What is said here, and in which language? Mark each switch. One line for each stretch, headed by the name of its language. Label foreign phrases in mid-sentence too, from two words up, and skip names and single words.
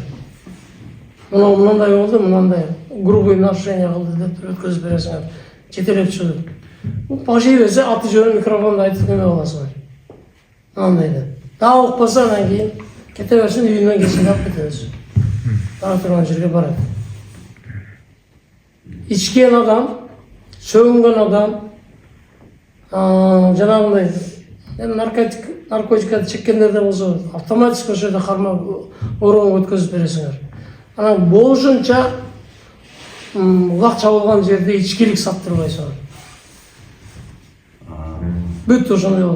Kyrgyz: Мынандай болду, мынандай
Russian: грубый нарушение
Kyrgyz: кылды деп өткөзүп бересиңер. Жетелеп чыгып. Башый берсе аты жөнүн микрофонда айтып неме кыласыңар. Мынандай деп. Дагы укпаса анан кийин кете берсин, үйүнөн кечине алып кетебиз. Бара турган жерге барат. Ичкен адам, сөвүнгөн адам, жанагындай наркотикты чеккендерде болсо автоматически ошол жерде кармап орунга өткөзүп бересиңер. Анан болушунча улак чабылган жерде ичкилик саттырбайсыңар. Бүт ошондой болот.